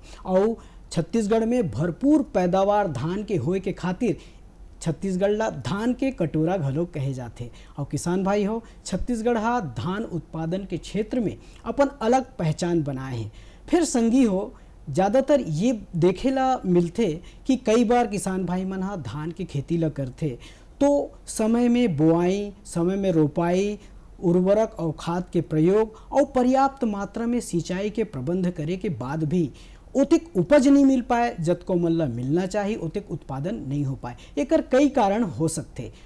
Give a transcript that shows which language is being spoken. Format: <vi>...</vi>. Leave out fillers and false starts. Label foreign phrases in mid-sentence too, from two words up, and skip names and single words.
<hne>और छत्तीसगढ़ में भरपूर पैदावार धान के होए के खातिर छत्तीसगढ़ ला धान के कटोरा घलो कहे जाते। और किसान भाई हो, छत्तीसगढ़ हा धान उत्पादन के क्षेत्र में अपन अलग पहचान बनाए हैं। फिर संगी हो, ज़्यादातर ये देखेला मिलते कि कई बार किसान भाई मन हा धान की खेती ला करते तो समय में बुआई, समय में रोपाई, उर्वरक और खाद के प्रयोग और पर्याप्त मात्रा में सिंचाई के प्रबंध करे के बाद भी उतिक उपज नहीं मिल पाए, जतको मन ला मिलना चाहिए उतिक उत्पादन नहीं हो पाए। एकर कई कारण हो सकते।</hne>